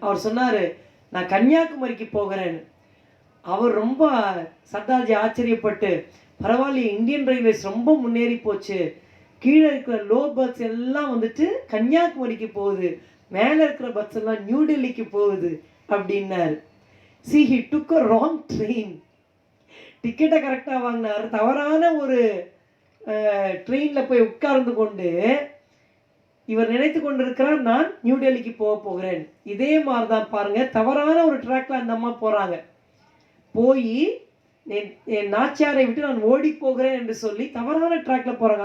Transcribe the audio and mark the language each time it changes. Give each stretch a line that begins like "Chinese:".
Tamil: அவர் சொன்னார், நான் கன்னியாகுமரிக்கு போகிறேன்னு. அவர் ரொம்ப சர்தார்ஜி ஆச்சரியப்பட்டு, பரவாயில்ல, இந்தியன் ரயில்வேஸ் ரொம்ப முன்னேறி போச்சு, கீழே இருக்கிற லோ பர்த்ஸ் எல்லாம் வந்துட்டு கன்னியாகுமரிக்கு போகுது, மேலே இருக்கிற பர்த்ஸ் எல்லாம் நியூ டெல்லிக்கு போகுது அப்படின்னாரு.
English: See, he took a wrong train.
Tamil: டிக்கெட்டை கரெக்டாக வாங்கினார், தவறான ஒரு ட்ரெயினில் போய் உட்கார்ந்து கொண்டு இவர் நினைத்து கொண்டிருக்கிறார், நான் நியூ டெல்லிக்கு போகிறேன். இதே மாதிரி தான் பாருங்க, தவறான ஒரு ட்ராக்ல அந்த அம்மா போகிறாங்க. போய் என் நாச்சியாரை விட்டு நான் ஓடி போகிறேன் என்று சொல்லி தவறான ட்ராக்ல போகிறாங்க.